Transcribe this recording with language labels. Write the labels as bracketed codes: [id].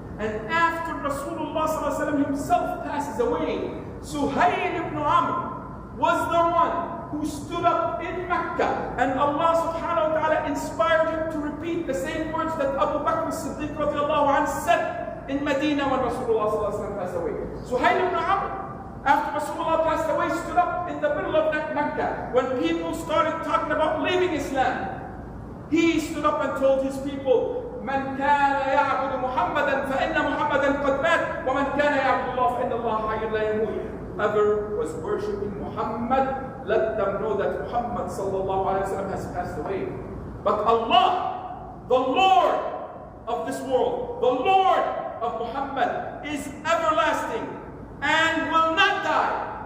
[en] And after Rasulullah himself passes away, Suhail ibn Amr was the one who stood up in Mecca, and Allah subhanahu wa ta'ala inspired him to repeat the same words that Abu Bakr as-Siddiq radiallahu anhu said in Medina when Rasulullah passed away. Suhail ibn Amr, after Rasulullah passed away, stood up in the middle of Mecca when people started talking about leaving Islam. [ar] He stood up and told his people, من كان يعبد محمدا فإن محمدا قد مات ومن كان يعبد الله فإن الله حي لا يموت. [en] Whoever was worshipping Muhammad, let them know that Muhammad sallallahu alaihi wasallam has passed away. But Allah, the Lord of this world, the Lord of Muhammad, is everlasting and will not die.